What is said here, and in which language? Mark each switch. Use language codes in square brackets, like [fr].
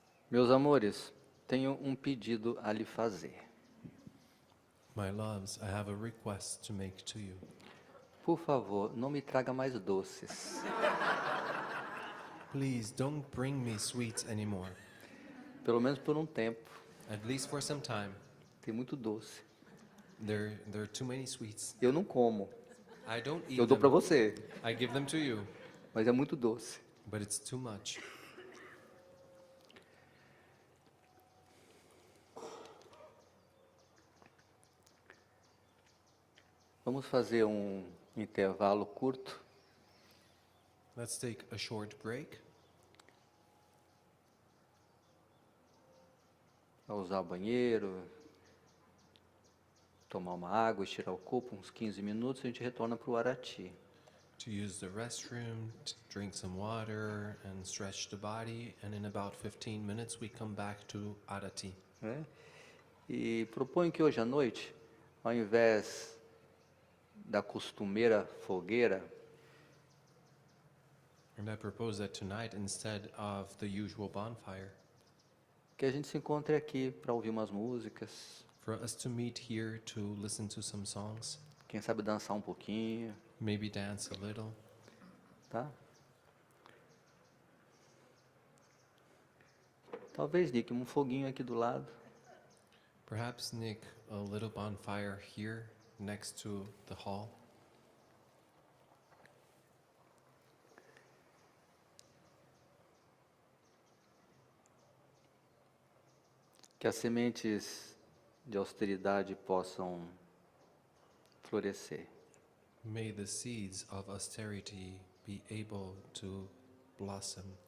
[pt] Meus amores, tenho um pedido a lhe fazer. [en] My loves, I have a request to make to you. [pt] Por favor, não me traga mais doces. [en] Please don't bring me sweets anymore. [pt] Pelo menos por um tempo. [en] At least for some time. [pt] Tem muito doce. [en] There are too many sweets. [pt] Eu não como. [en] I don't eat [pt] Eu dou para [en] them. [pt] você, [en] I give them to you, [pt] mas é muito doce. [en] but it's too much. [pt] Vamos fazer um intervalo curto. [en] Let's take a short break. [pt] Para usar o banheiro, tomar uma água, estirar o corpo, uns 15 minutos, a gente retorna para o Arati. [en] To use the restroom, to drink some water, and stretch the body. And in about 15 minutes, we come back to Arati. [pt] Né? E proponho que hoje à noite, ao invés da costumeira fogueira, [en] And I propose that tonight, instead of the usual bonfire, [pt] que a gente se encontre aqui para ouvir umas músicas, [en] for us to meet here to listen to some songs, [pt] quem sabe dançar um pouquinho, [en] maybe dance a little. [pt] tá? Talvez, Nick, um foguinho aqui do lado. [en] Perhaps, Nick, a little bonfire here next to the hall. [pt] Que as sementes de austeridade possam florescer. [en] May the seeds of austerity be able to blossom